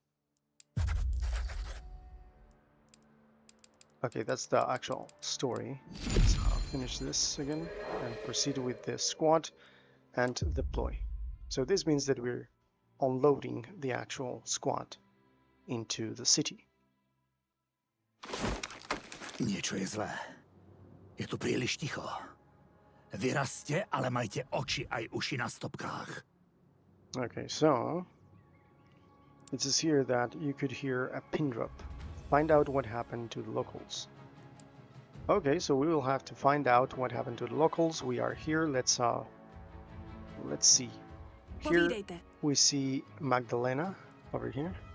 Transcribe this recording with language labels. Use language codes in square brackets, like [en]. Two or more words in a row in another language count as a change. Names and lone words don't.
[en] Okay, that's the actual story. Let's finish this again and proceed with the squad and deploy. So this means that we're unloading the actual squad into the city. [sk] Niečo je zlé. Je tu príliš ticho. Vyrazte, ale majte oči aj uši na stopkách. [en] Okay, so it says here that you could hear a pin drop. Find out what happened to the locals. Okay, so we will have to find out what happened to the locals. We are here. Let's see. Here we see Magdalena over here.